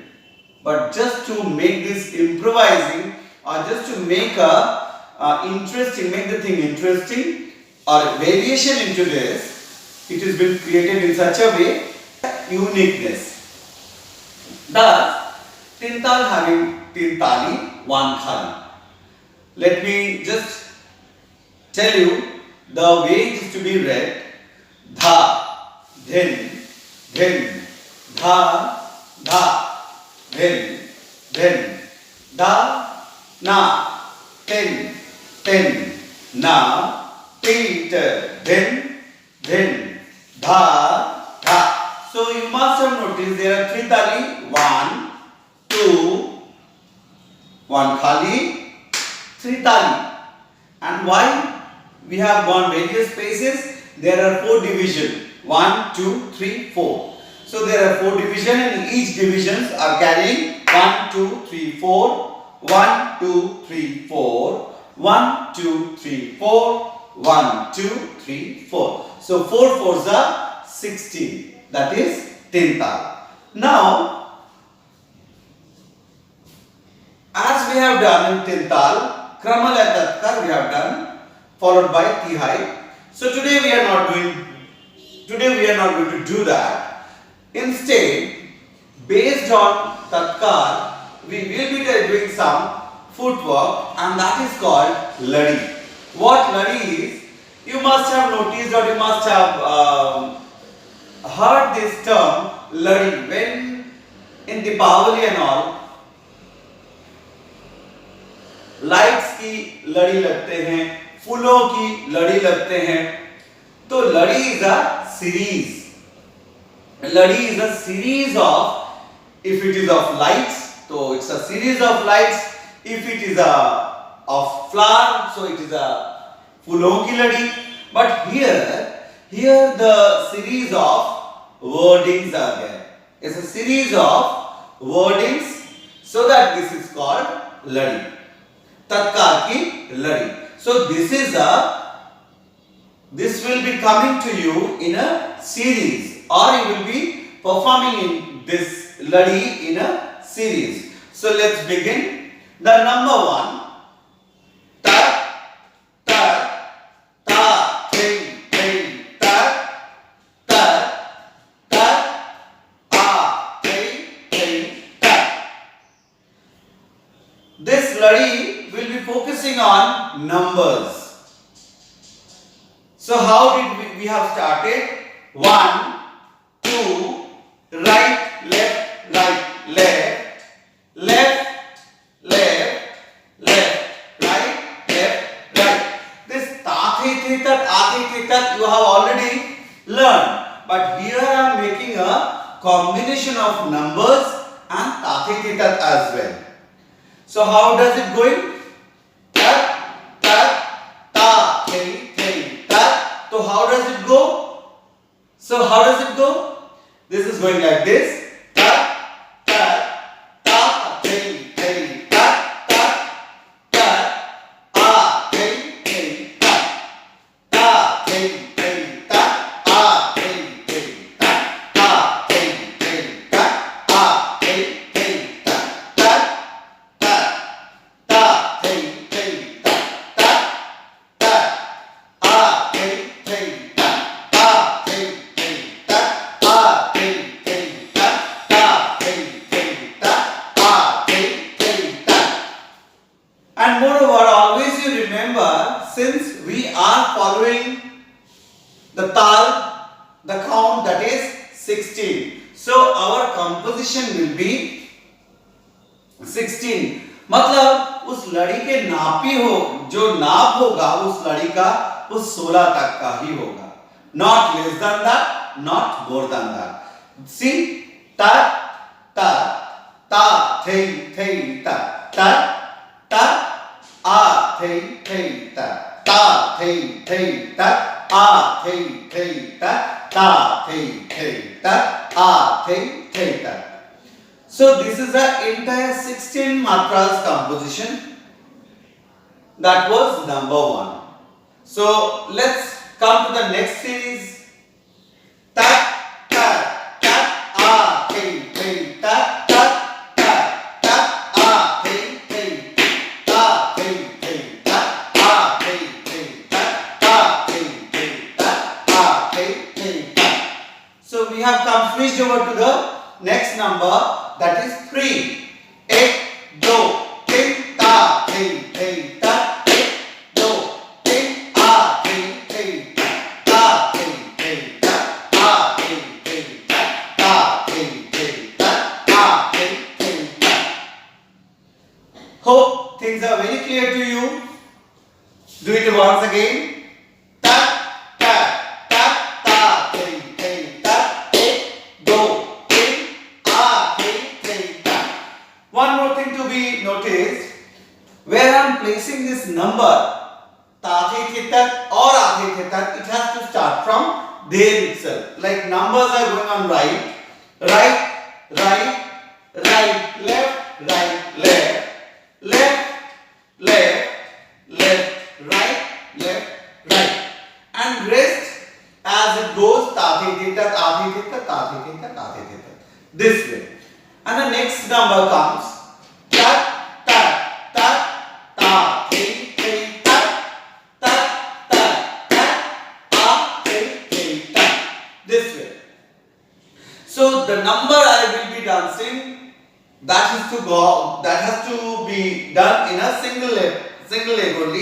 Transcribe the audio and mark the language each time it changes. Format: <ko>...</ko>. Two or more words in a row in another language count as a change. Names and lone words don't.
<en>But just to make this improvising, or just to make interesting, make the thing interesting, or variation into this, it has been created in such a way, uniqueness. Thus, tin tal having tin tali, 1 khali. Let me just tell you the way it is to be read. Dha, dhin, dhin, dha, dha, dhin, dhin, da, na, tin, tin, na, tit, dhin, dhin, dha, dha. So you must have noticed there are 3 tali, 1, 2, 1 khali, 3 tali. And why we have gone various spaces? There are 4 divisions. 1, 2, 3, 4. So there are 4 divisions, and each divisions are carrying 1, 2, 3, 4, 1, 2, 3, 4, 1, 2, 3, 4, 1, 2, 3, 4. So 4 fours are 16. That is tin tal. Now, as we have done in tin tal,</en> <hi>क्रमलय तत्कार</hi> <en>we have done, followed by tihai. So today we are not going to do that. Instead, based on tatkar, we will be doing some footwork, and that is called ladi. What ladi is? You must have noticed, or you must have heard this term ladi. When in Deepavali and all,</en> <hi>लाइट्स की लड़ी लगते हैं, फूलों की लड़ी लगते हैं.</hi> <en>तो लड़ी is a series. लड़ी is a series of, if it is of lights, so it's a series of lights. If it is a of flower, so it is a</en> <hi>फूलों की लड़ी.</hi> <en>But here the series of wordings are there. It's a series of wordings, so that this is called ladi.</en> <hi>तत्कार की लड़ी.</hi> <en>So this will be coming to you in a series, or you will be performing in this ladi in a series. So let's begin. The number 1, ta ta ta thei thei ta ta ta a thei thei ta. This ladi will be focusing on numbers. So how did we have started? 1, 2, right, left, left, left, left, right, left, right. This ta the the tat, a the the tat you have already learned. But here I am making a combination of numbers and ta the the tat as well. So how does it going? Tat, tat, ta, thei, thei, tat. So how does it go? So how does it go? This is going like this. Tat, tat, ta, thei, thei, tat, tat, tat, a, thei, thei, tat, ta, thei, thei, tat, a, thei, thei, tat, ta, thei, thei, tat, a, thei, thei, tat, tat, tat, ta, thei, thei, tat, tat, tat, a, thei, thei, tat, ta, thei, thei, tat, a, thei, thei, tat, ta, thei, thei, tat, a, thei, thei, tat. And moreover, always you remember, since we are following the tal, the count, that is 16. So our composition will be 16.</en> <hi>मतलब उस लड़ी के नापी हो, जो नाप होगा उस लड़ी का, उस 16 तक का ही होगा.</hi> <en>Not less than that, not more than that. See, ta ta ta thei thei ta ta ta a thei thei ta ta thei thei ta a thei thei ta ta thei thei ta a thei thei ta. So this is the entire 16 matras composition. That was number 1. So let's come to the next series. Ta ta ta a thei thei ta ta ta ta a thei thei ta thei thei ta a thei thei ta ta thei thei ta a thei thei ta. So we have come switched over to the next number, that is 3. 1 2 3 ta thei thei ta 1 2 3 a thei thei ta thei thei ta a thei thei ta ta thei thei ta a thei thei ta. Hope things are very clear to you. Do it once again. Ta ta ta ta thei thei ta 1 2 3 a thei thei ta. One more thing to be noticed, where I am placing this number ta thei thei tat or a thei thei tat, it has to start from there itself. Like numbers are going on right, right, right, right, left, right, left, left, left, left, right, left, right, and rest as it goes ta thei thei tat, a thei thei tat, ta thei thei tat, a thei thei tat, this way. And the next number comes tat tat tat ta thei thei tat tat tat tat a thei thei tat, this way. So the number I will be dancing, that has to be done in a single leg only.</en>